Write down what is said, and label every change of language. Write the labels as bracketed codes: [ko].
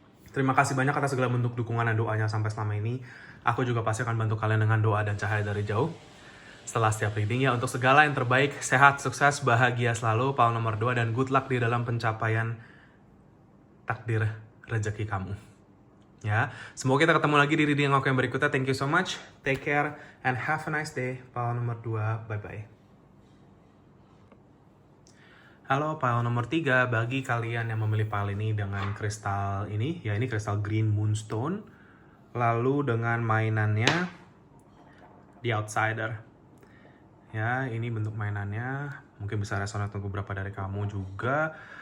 [id] Terima kasih banyak atas segala bentuk dukungan dan doanya sampai selama ini. Aku juga pasti akan bantu kalian dengan doa dan cahaya dari jauh. Setelah setiap reading ya, untuk segala yang terbaik, sehat, sukses, bahagia selalu, power nomor 2, dan [en] good luck [id] di dalam pencapaian takdir rezeki kamu. Ya, semoga kita ketemu lagi di reading aku yang berikutnya. [en] Thank you so much, take care, and have a nice day. [id] Power nomor 2, bye-bye. Halo, pile nomor 3, bagi kalian yang memilih pile ini dengan kristal ini, ya ini kristal Green Moonstone, lalu dengan mainannya The Outsider. Ya, ini bentuk mainannya, mungkin bisa resonate untuk beberapa dari kamu juga.